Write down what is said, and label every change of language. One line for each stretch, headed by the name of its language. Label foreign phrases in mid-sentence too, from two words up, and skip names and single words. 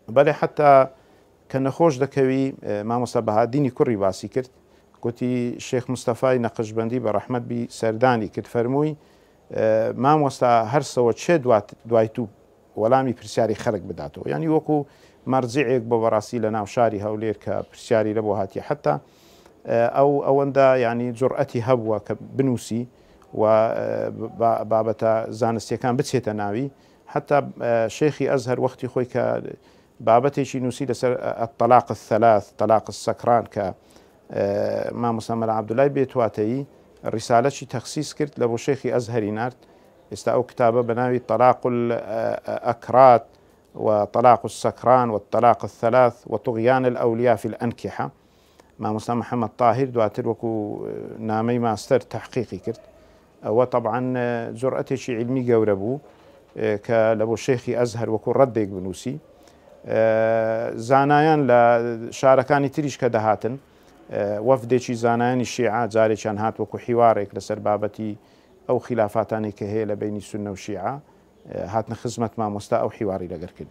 Central Kurdish: بەڵێ حتا کە نەخۆش دەکەوی مامۆستا بەهادینی کوڕی باسی کرد گوتی شێخ مستەفای نەقشبەندی بە ڕەحمەت بی سەردانی کرد فەرمووی مامۆستا هەرسەوە چێ دوای تو وەڵامی پرسیاری خەڵک بداتەوە ینی وەکو مەرجعێک بۆ بەڕاستی لە ناو شاری هەولێر کە پرسیاری لە بۆ هاتی حتا ئەوەندە ینی جورئەتی هەبووە کە بنووسی و بابەتە زانستیەکان بچێتە ناوی حتا شێخی ئەزهەر وەختی خۆی کە بابەتێکی نووسی لەسەر الطلاق
Arabic: الثلاث طلاق
Central Kurdish: السەکران کە مامۆستا مەلا عەبدوڵای بێتواتەیی ڕیسالەی تەخسیس کرد لە بۆ شێخی ئەزهەری نارد ئێستا ئەو کتابە بەناوی طلاق
Arabic: الأكراد وطلاق السكران والطلاق الثلاث وطغيان الأولياء في الأنكحة
Central Kurdish: مامۆستا محەممەد طاهر دواتر وەکو نامەی ماستەر تحقیقی کرد ئەوە طبعا جورئەتێکی علمی گەورە بوو کە لە بۆ شێخی ئەزهەر وەکو ڕەدێک بنووسی زانایان لە شارەکانی تریش کە دەهاتن وەفدێکی زانایانی شیعە جارێکیان هات وەکو حیوارێک لەسەر بابەتی ئەو خلافاتانی کە هەیە لە بینی سونە و شیعە هاتنە خزمەت مامۆستا ئەو حیواری لەگەر کرد.